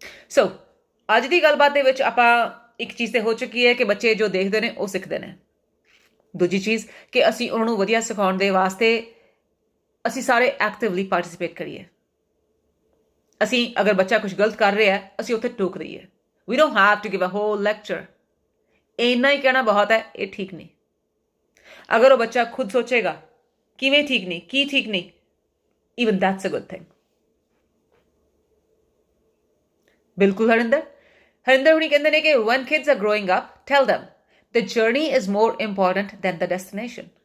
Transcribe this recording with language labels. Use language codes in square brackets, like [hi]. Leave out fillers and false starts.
[pa] ਸੋ ਅੱਜ ਦੀ ਗੱਲਬਾਤ ਦੇ ਵਿੱਚ ਆਪਾਂ ਇੱਕ ਚੀਜ਼ ਤੇ ਹੋ ਚੁੱਕੀ ਹੈ ਕਿ ਬੱਚੇ ਜੋ ਦੇਖਦੇ ਨੇ ਉਹ ਸਿੱਖਦੇ ਨੇ। ਦੂਜੀ ਚੀਜ਼ ਕਿ ਅਸੀਂ ਉਹਨਾਂ ਨੂੰ ਵਧੀਆ ਸਿਖਾਉਣ ਦੇ ਵਾਸਤੇ ਅਸੀਂ ਸਾਰੇ ਐਕਟਿਵਲੀ ਪਾਰਟਿਸਿਪੇਟ ਕਰੀਏ। ਅਸੀਂ ਅਗਰ ਬੱਚਾ ਕੁਝ ਗਲਤ ਕਰ ਰਿਹਾ ਅਸੀਂ ਉੱਥੇ ਟੋਕ ਦਈਏ। [en] We don't have to give a whole lecture। [pa] ਇੰਨਾ ਹੀ ਕਹਿਣਾ ਬਹੁਤ ਹੈ, ਇਹ ਠੀਕ ਨਹੀਂ। ਅਗਰ ਉਹ ਬੱਚਾ ਖੁਦ ਸੋਚੇਗਾ ਕਿਵੇਂ ਠੀਕ ਨਹੀਂ, ਕੀ ਠੀਕ ਨਹੀਂ, [en] even that's a good thing। [pa] ਬਿਲਕੁਲ ਹਰਿੰਦਰ ਹੁਣੀ ਕਹਿੰਦੇ ਨੇ ਕਿ [en] when kids are growing up, tell them the journey is more important than the destination।